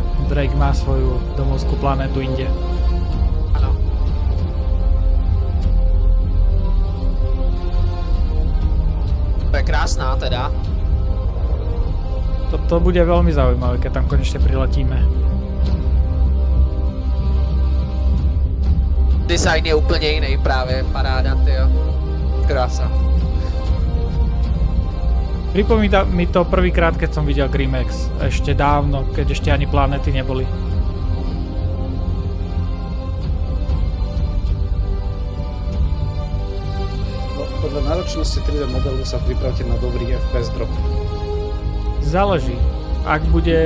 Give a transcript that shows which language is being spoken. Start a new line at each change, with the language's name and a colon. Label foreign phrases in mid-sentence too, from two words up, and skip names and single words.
Slovak: Drake má svoju domovskú planétu inde.
Czech: Ano. To je krásná teda.
Slovak: To bude veľmi zaujímavé, keď tam konečne priletíme.
Czech: Design je úplně jiný právě, paráda, tyjo. Krása.
Slovak: Pripomína mi to prvýkrát, keď som videl Grimex. Ešte dávno, keď ešte ani planety neboli. No, podľa náročnosti 3D modelu sa pripravte na dobrý
English: FPS drop.
Slovak: Záleží. Ak bude...